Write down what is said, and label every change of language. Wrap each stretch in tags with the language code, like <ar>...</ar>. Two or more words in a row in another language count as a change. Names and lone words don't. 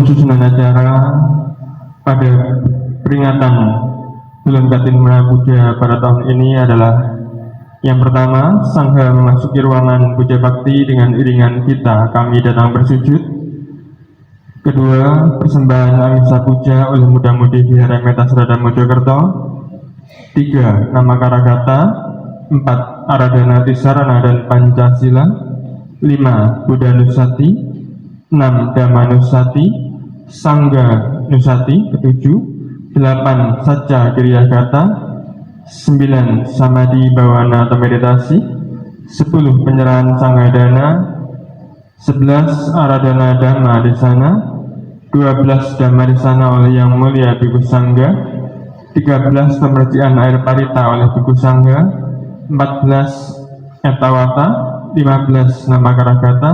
<id>susunan acara pada peringatan Bulan Katina Puja pada tahun ini adalah: yang pertama, Sangha memasuki ruangan puja bakti dengan iringan kita Kami Datang Bersujud. Kedua, persembahan Amisa Puja oleh muda-mudi Vihara Metasrada Mojokerto. 3, Nama Karagata. 4, Aradhana Tisarana dan Pancasila. 5, Buddha Nusati. 6, Dhamma Nusati. Sangga Nusati. 7, 8, Saca Kiriyagata. 9, Samadhi Bawana atau meditasi. 10, penyerahan Sanggadana. 11, Aradhana Dhamma Desana. 12, Dhamma Desana oleh Yang Mulia Bhikkhu Sangga. 13, pemercian air parita oleh Bhikkhu Sangga. 14, Etawata. 15, Nama Karagata.</id>